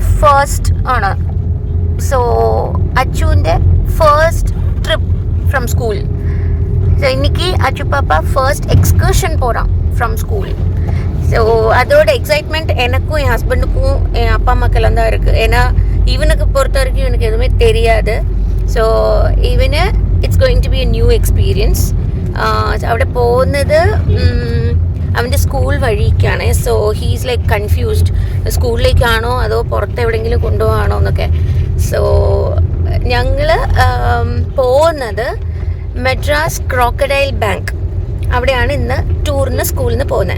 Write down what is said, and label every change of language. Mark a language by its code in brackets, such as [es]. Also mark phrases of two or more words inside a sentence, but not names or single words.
[ml] ഫസ്റ്റ് ആണ്. സോ അച്ചുവിൻ്റെ [en] first trip from school. [ta] ஸோ இன்னைக்கு அச்சு பாப்பா [en] first excursion [ta] போகிறான் [en] from school. [ta] ஸோ அதோட எக்ஸைட்மெண்ட் எனக்கும் என் ஹஸ்பண்டுக்கும் என் அப்பா அம்மாக்கெல்லாம் தான் இருக்குது. ஏன்னா இவனுக்கு பொறுத்த வரைக்கும் இவனுக்கு எதுவுமே தெரியாது. [en] So ഇവന് it's going to be a new experience. [ml] അവിടെ പോകുന്നത് അവൻ്റെ സ്കൂൾ വഴിക്കാണ്. [en] So he's like confused, [ml] സ്കൂളിലേക്കാണോ അതോ പുറത്ത് എവിടെയെങ്കിലും കൊണ്ടുപോകാണോ എന്നൊക്കെ. സോ ഞങ്ങൾ പോകുന്നത് മെഡ്രാസ് ക്രോക്കഡൈൽ ബാങ്ക്, അവിടെയാണ് ഇന്ന് ടൂറിന് സ്കൂളിൽ നിന്ന് പോകുന്നത്.